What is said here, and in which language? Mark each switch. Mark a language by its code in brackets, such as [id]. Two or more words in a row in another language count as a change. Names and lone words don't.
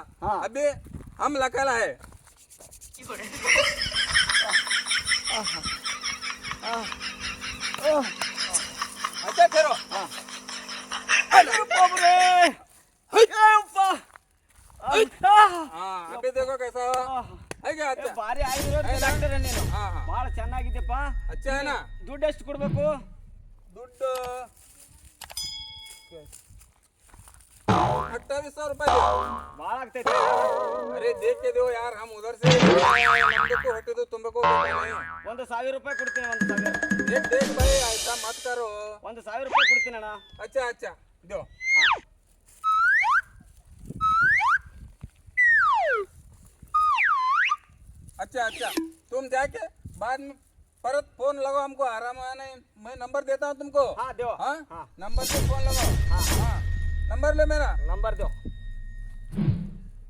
[hi] अभी हम लगाला है. अच्छा ठहरो. अभी देखो कैसा है क्या. अच्छा [kn] ಭಾರಿ ಆಯುರ್ವೇದ ಡಾಕ್ಟರ್ ನೀನು. ಭಾಳ ಚೆನ್ನಾಗಿದ್ದೆಪ್ಪ. [hi] अच्छा है ना. [kn] ದುಡ್ಡು ಎಷ್ಟು ಕೊಡ್ಬೇಕು? ದುಡ್ಡು 2800 रुपये. ಭಾಳ ಆಗ್ತೈತೆ. [hi] अरे देख के दो यार, हम उधर से हमको हटे तो तुमको [kn] 1000 ರೂಪಾಯಿ ಕೊಡ್ತೀನಿ. 1000. [hi] देख भाई, ऐसा मत करो. [kn] 1000 ರೂಪಾಯಿ ಕೊಡ್ತೀನಿ ಅಣ್ಣ. [hi] अच्छा दो. अच्छा तुम जाके बाद में परत फोन लगाओ हमको. आराम आना, मैं नंबर देता हूँ तुमको. दो. नंबर से फोन लगाओ. नंबर ले मेरा.